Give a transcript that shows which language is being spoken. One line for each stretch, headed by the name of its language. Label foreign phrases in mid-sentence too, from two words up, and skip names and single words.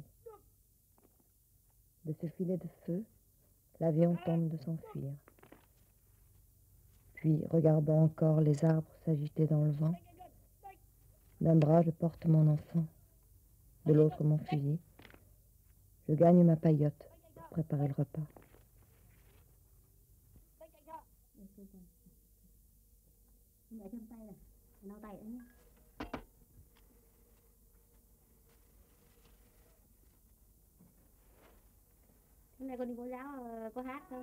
French: De ce filet de feu, l'avion tente de s'enfuir. Puis, regardant encore les arbres s'agiter dans le vent, d'un bras, je porte mon enfant. De l'autre, mon fusil. Je gagne ma paillote pour préparer le repas.
Vietnamese: Mẹ trong tay này, lau tay nữa nhé. Hôm nay con đi cô giáo, có hát không?